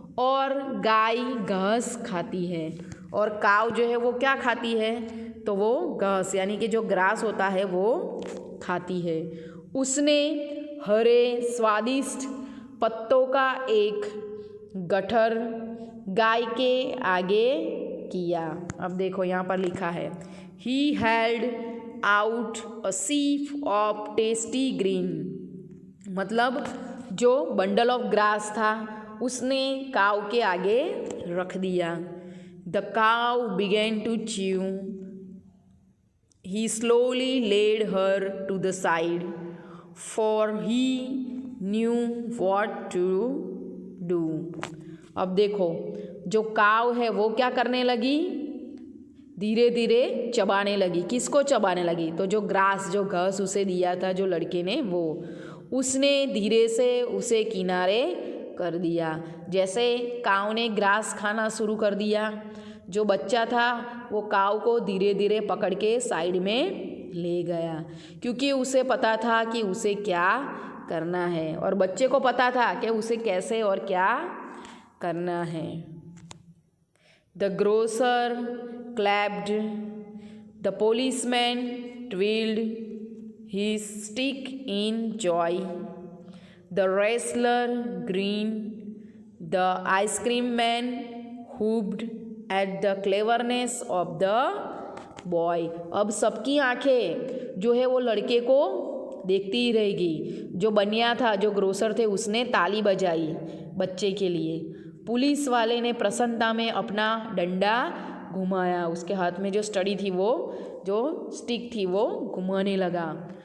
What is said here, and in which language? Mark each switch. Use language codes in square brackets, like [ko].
[hi] और गाय घास खाती है, और काव जो है वो क्या खाती है? तो वो घास यानी कि जो ग्रास होता है वो खाती है। उसने हरे स्वादिष्ट पत्तों का एक गट्ठर गाय के आगे किया। अब देखो यहाँ पर लिखा है, [en] He held out a sheaf of tasty green. [hi] मतलब जो [en] bundle of grass [hi] था उसने काव के आगे रख दिया। [en] The cow began to chew. He slowly laid her to the side, for he knew what to do. [hi] अब देखो, जो काव है वो क्या करने लगी? धीरे धीरे चबाने लगी। किसको चबाने लगी? तो जो ग्रास, जो घास उसे दिया था जो लड़के ने, वो उसने धीरे से उसे किनारे कर दिया। जैसे काव ने ग्रास खाना शुरू कर दिया, जो बच्चा था वो काव को धीरे धीरे पकड़ के साइड में ले गया, क्योंकि उसे पता था कि उसे क्या करना है, और बच्चे को पता था कि उसे कैसे और क्या करना है। [en] The grocer clapped. The policeman twirled his stick in joy. The wrestler grinned. The ice cream man whooped at the cleverness of the boy. [hi] अब सबकी आंखें जो है वो लड़के को देखती ही रहेगी। जो बनिया था, जो ग्रोसर थे, उसने ताली बजाई बच्चे के लिए। पुलिस वाले ने प्रसन्नता में अपना डंडा घुमाया। उसके हाथ में जो स्टडी थी, वो जो स्टिक थी, वो घुमाने लगा।